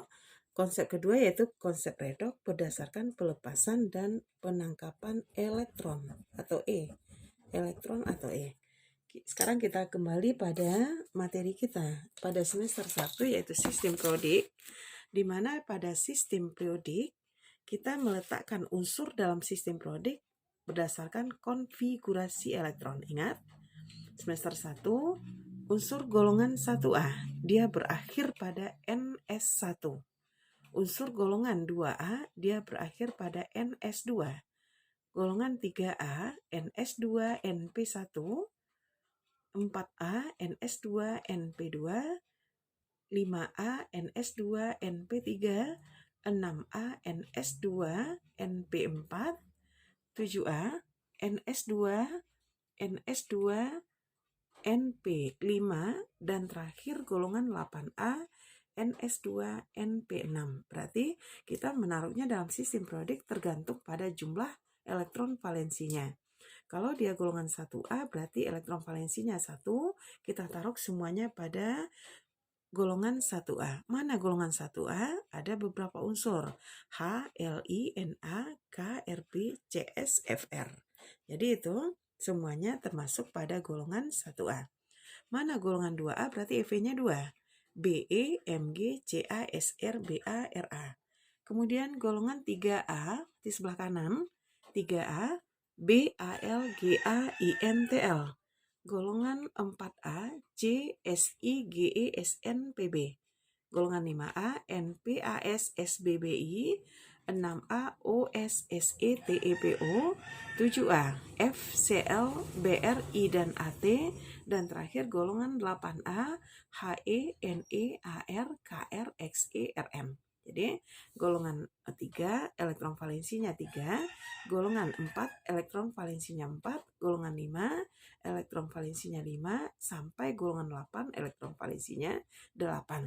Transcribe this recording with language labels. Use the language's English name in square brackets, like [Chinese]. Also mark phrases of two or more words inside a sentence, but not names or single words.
[Indonesian] Konsep kedua yaitu konsep redok berdasarkan pelepasan dan penangkapan elektron atau elektron atau Sekarang kita kembali pada materi kita pada semester 1, yaitu sistem periodik, di mana pada sistem periodik kita meletakkan unsur dalam sistem periodik berdasarkan konfigurasi elektron. Ingat, semester 1 unsur golongan 1A dia berakhir pada NS1. Unsur golongan 2A dia berakhir pada NS2. Golongan 3A NS2 NP1, 4A NS2 NP2, 5A NS2 NP3, 6A NS2 NP4, 7A NS2 NS2 NP5, dan terakhir golongan 8A NS2 NP6. Berarti kita menaruhnya dalam sistem periodik tergantung pada jumlah elektron valensinya. Kalau dia golongan 1A berarti elektron valensinya 1, kita taruh semuanya pada golongan 1A. Mana golongan 1A? Ada beberapa unsur. H, Li, Na, K, Rp, Cs, Fr. Jadi itu semuanya termasuk pada golongan 1A. Mana golongan 2A? Berarti Fe-nya 2. Be, Mg, Ca, Sr, Ba, Ra. Kemudian golongan 3A di sebelah kanan. 3A, Bal, Ga, InTl. Golongan 4A, C, Si, Ge, Sn, Pb. Golongan 5A, NPAS, SBBI. 6A, OS, SE, TEPO. 7A, FCl, BRI, dan AT. Dan terakhir golongan 8A, HE, Ne, AR, KR, Xe, Rm. Jadi golongan 3 elektron valensinya 3, golongan 4 elektron valensinya 4, golongan 5 elektron valensinya 5, sampai golongan 8 elektron valensinya 8.